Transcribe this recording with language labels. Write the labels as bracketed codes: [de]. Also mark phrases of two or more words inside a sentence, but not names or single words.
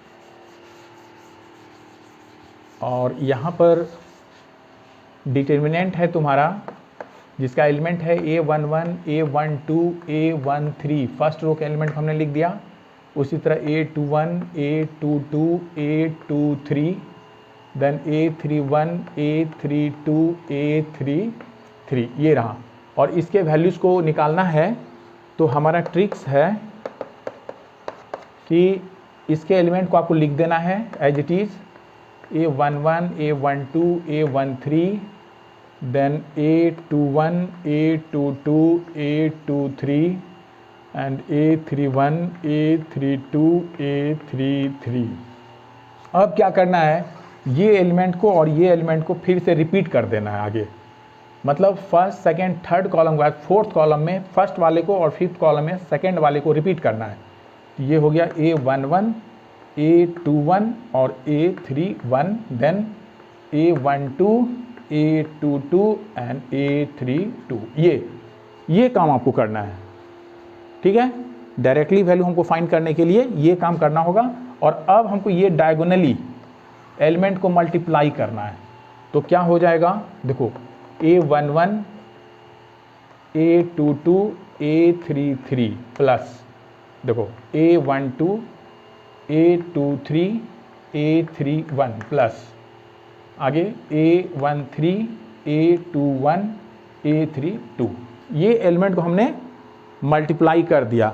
[hi] और यहाँ पर डिटर्मिनेंट है तुम्हारा जिसका एलिमेंट है A11 A12 A13, [en] first row [hi] का एलिमेंट हमने लिख दिया, उसी तरह A21 A22 A23, देन A31 A32 A33, ये रहा, और इसके वैल्यूज़ को निकालना है तो हमारा ट्रिक्स है कि इसके एलिमेंट को आपको लिख देना है [en] as it is, A11 A12 A13, then A21 A22 A23 and A31 A32 A33। अब क्या करना है, ये एलिमेंट को और ये एलिमेंट को फिर से रिपीट कर देना है आगे, मतलब first second third column के बाद fourth column में फर्स्ट वाले को और fifth column में सेकंड वाले को रिपीट करना है। ये हो गया A11 A21 और A31, देन A12 A22 एंड A32, ये काम आपको करना है, ठीक है। directly value हमको फाइंड करने के लिए ये काम करना होगा, और अब हमको ये diagonally element को मल्टीप्लाई करना है, तो क्या हो जाएगा, देखो A11 A22 A33 प्लस देखो A12 A23 A31 प्लस आगे A13 A21 A32 ये एलिमेंट को हमने मल्टीप्लाई कर दिया।